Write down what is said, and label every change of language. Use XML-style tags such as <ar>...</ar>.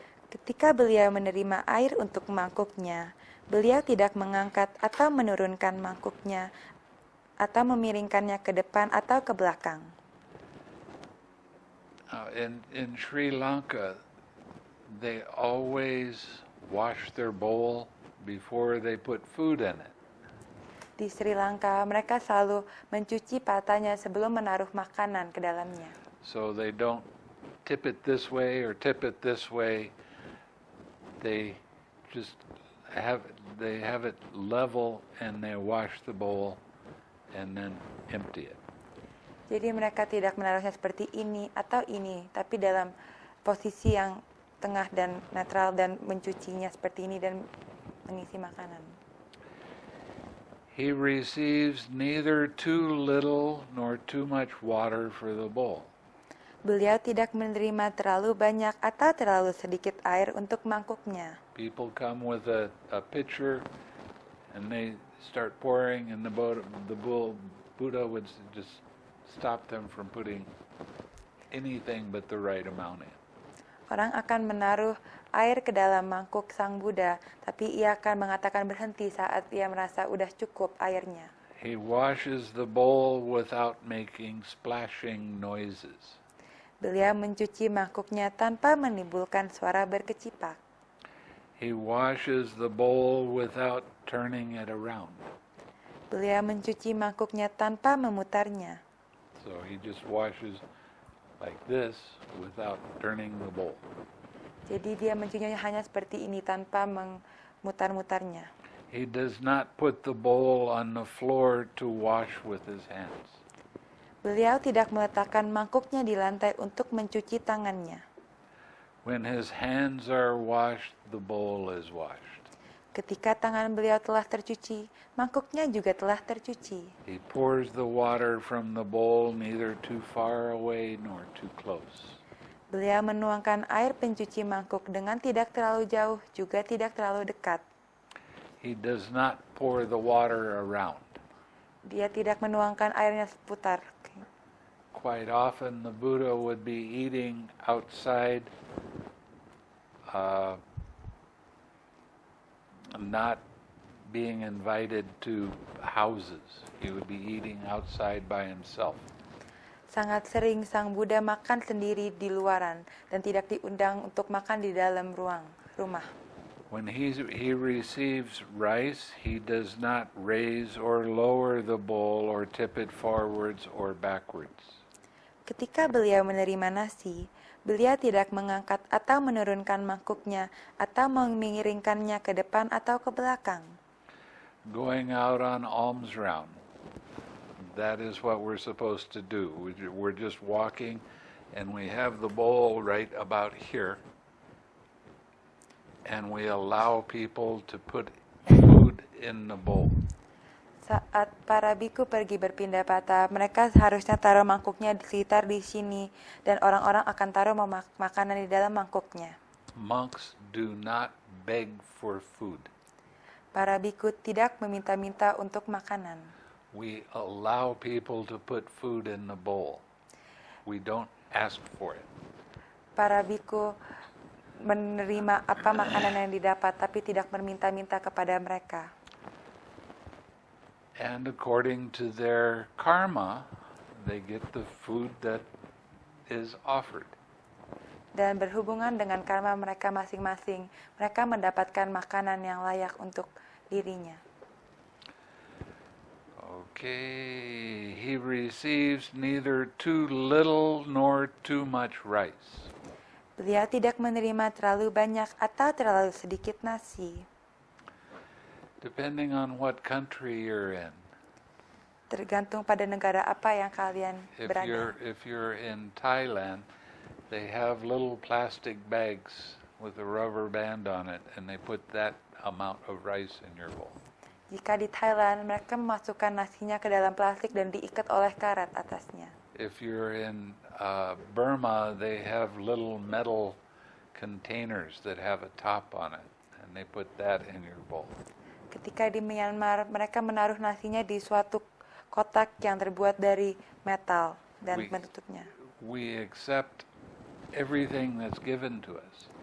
<id>Ketika beliau menerima air untuk mangkuknya, beliau tidak mengangkat atau menurunkan mangkuknya atau memiringkannya ke depan atau ke belakang.</id> <en>In Sri Lanka, they always wash their bowl before they put food in it.</en> <id>Di Sri Lanka, mereka selalu mencuci patanya sebelum menaruh makanan ke dalamnya.</id> <en>So they don't tip it this way or tip it this way. They just have it level and they wash the bowl and then empty it.</en> <id>Jadi mereka tidak menaruhnya seperti ini atau ini, tapi dalam posisi yang tengah dan netral dan mencucinya seperti ini dan mengisi makanan.</id> <en>He receives neither too little nor too much water for the bowl.</en> <id>Beliau tidak menerima terlalu banyak atau terlalu sedikit air untuk mangkuknya.</id> <en>People come with a pitcher and they start pouring and the Buddha would just stop them from putting anything but the right amount in.</en> <id>Orang akan menaruh air ke dalam mangkuk Sang Buddha, tapi ia akan mengatakan berhenti saat ia merasa udah cukup airnya.</id> <en>He washes the bowl without making splashing noises.</en> <id>Beliau mencuci mangkuknya tanpa menimbulkan suara berkecipak.</id> <en>He washes the bowl without turning it around.</en> <id>Beliau mencuci mangkuknya tanpa memutarnya.</id> <en>So he just washes like this without turning the bowl.</en> <id>Jadi dia mencucinya hanya seperti ini tanpa memutar-mutarnya.</id> <en>He does not put the bowl on the floor to wash with his hands.</en> <id>Beliau tidak meletakkan mangkuknya di lantai untuk mencuci tangannya.</id> <en>When his hands are washed, the bowl is washed.</en> <id>Ketika tangan beliau telah tercuci, mangkuknya juga telah tercuci.</id> <en>He pours the water from the bowl neither too far away nor too close.</en> <id>Beliau menuangkan air pencuci mangkuk dengan tidak terlalu jauh, juga tidak terlalu dekat.</id> <en>He does not pour the water around.</en> <id>Dia tidak menuangkan airnya seputar.</id> <en>Quite often the Buddha would be eating outside, not being invited to houses. He would be eating outside by himself.</en> <id>Sangat sering Sang Buddha makan sendiri di luaran dan tidak diundang untuk makan di dalam rumah.</id> <en>When he receives rice, he does not raise or lower the bowl or tip it forwards or backwards.</en> <id>Ketika beliau menerima nasi, beliau tidak mengangkat atau menurunkan mangkuknya atau mengiringkannya ke depan atau ke belakang.</id> <en>Going out on alms round, that is what we're supposed to do. We're just walking and we have the bowl right about here. And we allow people to put food in the bowl.</en> <id>Saat para biku pergi berpindah patah, mereka seharusnya taruh mangkuknya di sekitar di sini dan orang-orang akan taruh makanan di dalam mangkuknya.</id> <en>Monks do not beg for food.</en> <id>Para biku tidak meminta-minta untuk makanan.</id> <en>We allow people to put food in the bowl. We don't ask for it.</en> <id>Para biku menerima apa makanan yang didapat, tapi tidak meminta-minta kepada mereka.</id> <en>And according to their karma, they get the food that is offered.</en> <id>Dan berhubungan dengan karma mereka masing-masing, mereka mendapatkan makanan yang layak untuk dirinya.</id> <en>Okay, he receives neither too little nor too much rice.</en> <id>Beliau tidak menerima terlalu banyak atau terlalu sedikit nasi.</id> <en>Depending on what country you're in.</en> <id>Tergantung pada negara apa yang kalian berada.</id> <en>If you're in Thailand, they have little plastic bags with a rubber band on it, and they put that amount of rice in your bowl.</en> <id>Jika di Thailand, mereka memasukkan nasinya ke dalam plastik dan diikat oleh karat atasnya.</id> <en>If you're in Burma, they have little metal containers that have a top on it, and they put that in your bowl.</en> <id>Ketika di Myanmar, mereka menaruh nasinya di suatu kotak yang terbuat dari metal dan menutupnya.</id> <en>We accept everything that's given to us.</en>